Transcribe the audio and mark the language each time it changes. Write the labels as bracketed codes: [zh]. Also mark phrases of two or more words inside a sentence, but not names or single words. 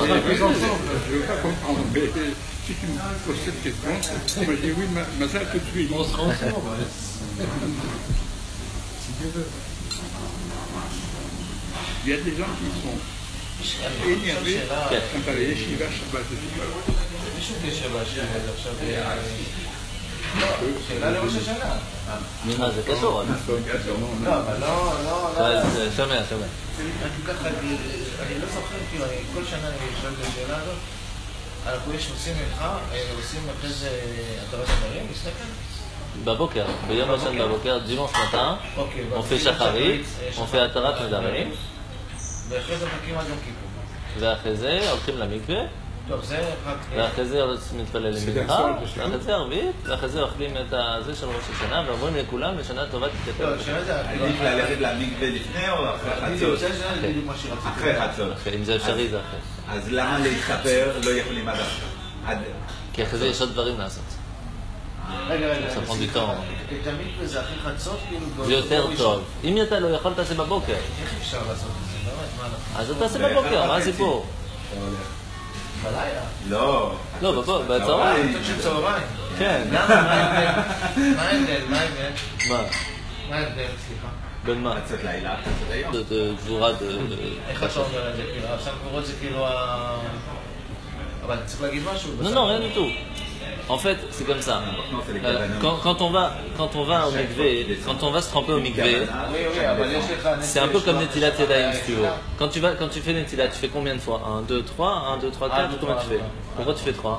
[fr] Je ne veux pas comprendre, mais si tu me poses cette question, on me dit oui, mais ça tout de suite. On sera ensemble. Si Dieu veut. Il y a des gens qui sont énervés quand à la yeshiva Shabbat. [he] שאלה לראש השנה. מנחה זה קשור. לא, אבל לא... שומע. אני ככה, אני לא זוכר, כאילו, כל שנה אני שואל את השאלה הזאת. אנחנו עושים מנחה, עושים אחרי זה התרת נדרים, מסתכל? בבוקר, ביום ראשון בבוקר, דימוס מטה, [fr] on fait שחרית, on fait [he] התרת נדרים, ואחרי זה מחכים עד יום כיפור. ואחרי זה הולכים למקווה, טוב, זה רק... ואחרי זה מתפללים מנחה, ואחרי זה ערבית, ואחרי זה אוכלים את זה של ראש השנה, ואומרים לכולם לשנה טובה תתקפל. לא, שנה זה... עדיף ללכת למקווה לפני או אחרי חצות? אחרי חצות. אם זה אפשרי זה אחרי. אז למה להתחבר לא יכולים עד עכשיו? כי אחרי זה יש עוד דברים לעשות. רגע, [fr] ça prend du temps. [he] את המקווה זה אחרי חצות, כאילו... זה יותר טוב. אם אתה לא יכול, תעשה בבוקר. איך אפשר לעשות את זה? באמת, מה אנחנו... אז אתה תעשה בבוקר, מה הסיפור? בלילה? לא. לא, בצהריים. אתה חושב צהריים? כן. למה? מה ההבדל? מה? מה ההבדל? סליחה. בין מה? חצות לילה, חצות היום. גבורה איך אתה אומר את זה? כאילו, עכשיו גבורות זה כאילו ה... אבל צריך להגיד משהו? [fr] Non, rien du tout. En fait, c'est comme ça. Quand on va au mikvé, quand on va se tremper au mikvé, c'est un peu comme [he] נטילת ידיים, [fr] si tu veux. Quand tu fais Netilat, tu fais combien de fois 1, 2, 3, 1, 2, 3, 4, combien tu fais? Pourquoi tu fais 3?